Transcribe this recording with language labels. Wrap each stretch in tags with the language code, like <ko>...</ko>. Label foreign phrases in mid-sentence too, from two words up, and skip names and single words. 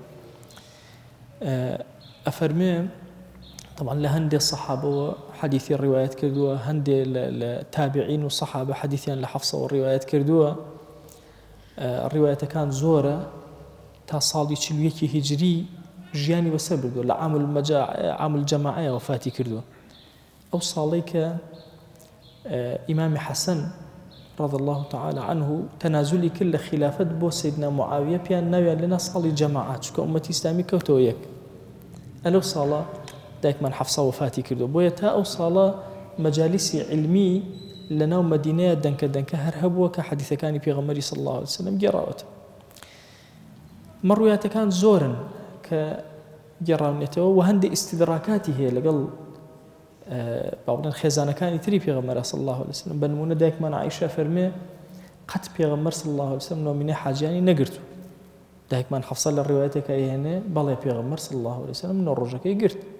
<ckb>ئەفەرمێ طبعا لە هەندێک سەحابەوە حەدیثی ڕیوایەت کردووە هەندێک لە تابعین و سەحابە حەدیثیان لە حەفسەوە ڕیوایەت کردووە ڕیوایەتەکان زۆرە تا ساڵی 41 هیجری ژیانی بەسەر بردووە لە</ckb> <ar>عام الجەماعە</ar> <ckb>وفاتی کردووە ئەو ساڵەی کە ئیمامی حەسەن</ckb> <ar>رضي الله تعالى عنه</ar> <ckb>تنازلی کرد لە خلافەت بۆ سیدنا معاویە پیان ناویان لەنا ساڵی جەماعات چونکە ئومەتی ئیسلامی کەوتەوە یەک ئەلەو ساڵە دایکمان حەفسە وفاتی کردو بۆیە تا ئەو ساڵە مەجالیسی علمی لەناو مەدینەیە دەنکە هەر هەبووە کە حەدیثەکانی پێغەمبەری</ckb> <ar>صلی الله عليه وسلم</ar> <ckb>گێڕاوەتە مەڕوویاتەکان زۆرن کە گێڕاونێتەوە و هەندێک ئیستیدراکاتی هەیە لەگەڵ باڵێن خێزانەکانی تری پێغەمبەر</ckb> <ar>صلی الله عليه وسلم</ar> <ckb>بە نمونە دایکمان عایشە فەرمێ قەت پێغەمبەر</ckb> <ar>صلی الله عليه وسلم</ar> <ckb>نۆمینەی حاجیانی نەگرتو دایکمان حەفسە لە ڕیوایەتێکە هێنێ بەڵێ پێغەمبەر</ckb> <ar>صلی الله عليه وسلم</ar> <ckb>نۆ ڕۆژەکەی گرت</ckb>